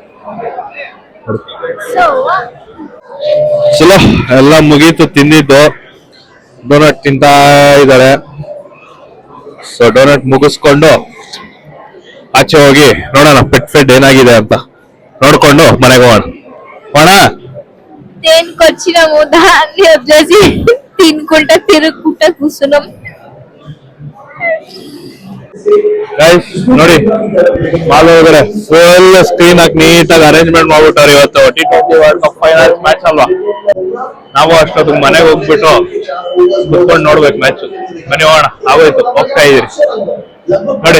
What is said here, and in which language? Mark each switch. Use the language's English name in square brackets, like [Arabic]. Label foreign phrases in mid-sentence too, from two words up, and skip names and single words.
[Kannada] ಚಲೋ ಎಲ್ಲ ಮುಗೀತು, ತಿಂದಿದ್ದು. ಡೋನಟ್ ತಿಂತಾ ಇದ್ದಾರೆ. ಸೊ ಡೋನಟ್ ಮುಗಿಸ್ಕೊಂಡು ಆಚೆ ಹೋಗಿ ನೋಡೋಣ ಪೆಟ್ ಫೆಡ್ ಏನಾಗಿದೆ ಅಂತ ನೋಡ್ಕೊಂಡು ಮನೆಗೆ ಹೋಗೋಣ. [Telugu] దేనికొచ్చినాము దాన్ని వదిలేసి తినుకుంటా తిరుగుకుంటా కూర్చున్నాం. [Kannada] ಗೈಸ್ ನೋಡಿ, ಮಾಲ್ ಒಳಗಡೆ [English] full screen [Kannada] ಹಾಕಿ ನೀಟಾಗಿ ಅರೇಂಜ್ಮೆಂಟ್ ಮಾಡ್ಬಿಟ್ಟವ್ರೆ. ಇವತ್ತು T20 ವರ್ಲ್ಡ್ ಕಪ್ [English] finals match [Kannada] ಅಲ್ವಾ, ನಾವು ಅಷ್ಟೊತ್ತಿಗೆ ಮನೆಗೆ ಹೋಗ್ಬಿಟ್ಟು ಕುತ್ಕೊಂಡು ನೋಡ್ಬೇಕು ಮ್ಯಾಚ್. ಬನ್ನಿ ಹೋಗೋಣ. ಆಗೋಯ್ತು, ಹೋಗ್ತಾ ಇದೀರಿ ನೋಡಿ.